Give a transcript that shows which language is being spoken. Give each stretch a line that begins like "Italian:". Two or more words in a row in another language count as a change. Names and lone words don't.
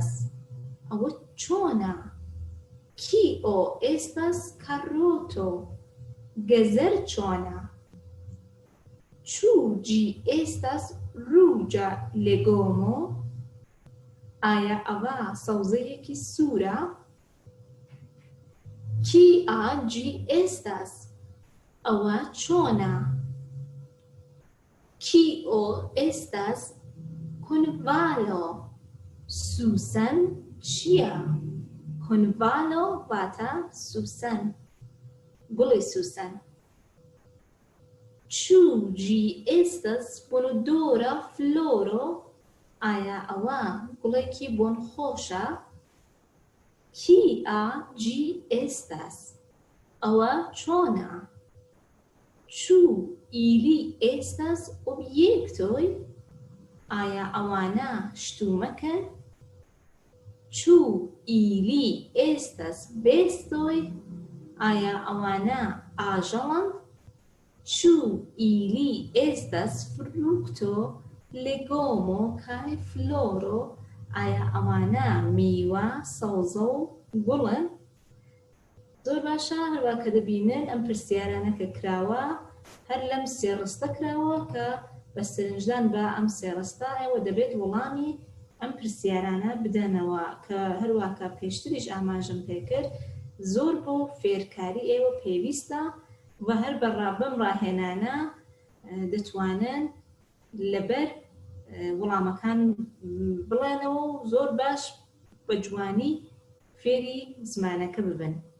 Central Kurdish: ئەوە چۆنە؟
Esperanto: Kio estas karoto؟
Central Kurdish: گەزەر چۆنە؟
Esperanto: Ĉu ĝi estas ruĝa legomo؟
Central Kurdish: ئایا ئەوە سەوزەیەکی سوورە؟
Esperanto: Kia ĝi estas؟
Central Kurdish: ئەوە چۆنە؟
Esperanto: Kio estas konvalo؟
Central Kurdish: سوسن چییە؟ konvalo واتە سوسن. گوڵی سوسن.
Esperanto: Ĉu ĝi estas bonodora floro؟
Central Kurdish: ئایا ئەوە گوڵێکی بۆنخۆشە؟
Esperanto: Kia ĝi estas؟
Central Kurdish: ئەوە چۆنە؟
Esperanto: Ĉu ili estas objektoj؟
Central Kurdish: ئایا ئەوانە شتومەکن؟
Esperanto: Ĉu ili estas bestoj؟
Central Kurdish: ئایا ئەوانە ئاژەڵن؟
Esperanto: Ĉu ili estas frukto legomo kaj floro؟
Central Kurdish: ئایا ئەوانە میوە سەوزە و گوڵن؟ زۆر باشە. هەروە کە دەبینن ئەم پرسیارانە کە کراوە هەر لەم سێ ڕستە کراوە کە بە سەرنجدان بە ئەم سێ ڕستە ئێوە دەبێت وەڵامی ئەم پرسیارانە بدەنەوە کە هەروە کە پێشتریش ئاماژەم پێکرد زۆر بۆ فێرکاری ئێوە پێویستە و هەر بەم ڕاهێنانە دەتوانن لەبەر وەڵامەکان بڵێنەوە و زۆر باش بە جوانی فێری زمانەکە ببن.